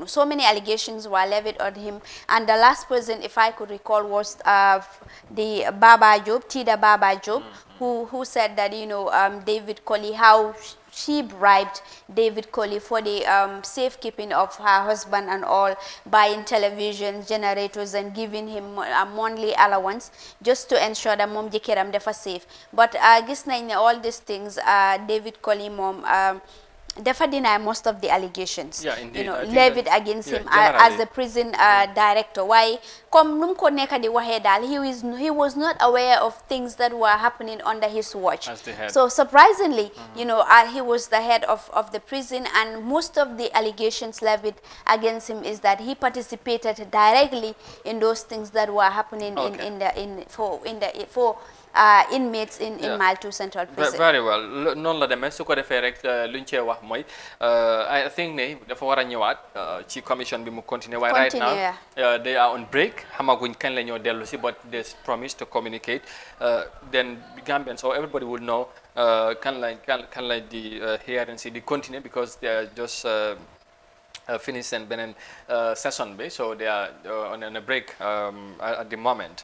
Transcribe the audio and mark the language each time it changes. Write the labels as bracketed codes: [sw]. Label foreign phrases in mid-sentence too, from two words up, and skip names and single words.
[en] So many allegations were levied on him, and the last person, if I could recall, was the Baba Job, Tida Baba Job, who said that David Colley, how she bribed David Colley for the safekeeping of her husband and all, buying television generators and giving him a monthly allowance just to ensure that [wo] mom jikeram defa [en] safe. But [wo] gis nañ ne [en] all these things David Colley [wo] mom defa [en] deny most of the allegations levied against him as the prison director. Why? [wo] Comme num ko neka di waxe dal, [en] he was not aware of things that were happening under his watch. As the head. So surprisingly, he was the head of the prison, and most of the allegations levied against him is that he participated directly in those things that were happening for inmates in Malto Central Prison. Very well. [wo] Non la demee su ko defee rek luñ cee wax mooy [en] I think [wo] ne dafa war a ñëwaat ci commission bi mu continuer waaye [en] right now they are on break, [wo] xamaguñ kañ la ñoo dellu si, [en] but they promise to communicate, then Gambians or everybody will know [wo] kan la di hearing si di continue, [en] because they are just finished and [wo] beneen session bi, [en] so they are on a break at the moment.